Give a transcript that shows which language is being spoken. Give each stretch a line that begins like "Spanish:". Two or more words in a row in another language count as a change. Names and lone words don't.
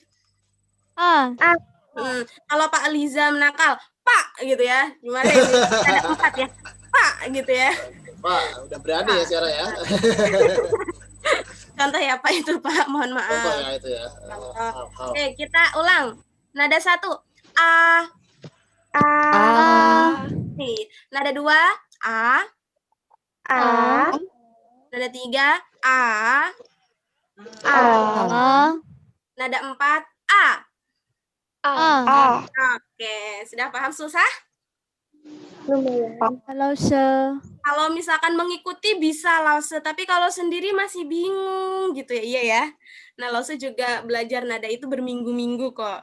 Indonesian: Kalau Pak Lizam nakal, Pak gitu ya. Gimana ini? Nada 4 ya. Pak gitu ya. Pak, udah berani ya sekarang ya. Contoh ya Pak itu Pak, mohon maaf. Contoh ya itu ya. Oke, kita ulang. Nada 1, A. Nih, nada 2, A. Nada 3 A. Nada 4 A. Oke, sudah paham susah? Kalau misalkan mengikuti bisa Lause, tapi kalau sendiri masih bingung gitu ya. Iya ya. Nah, Lause juga belajar nada itu berminggu-minggu kok.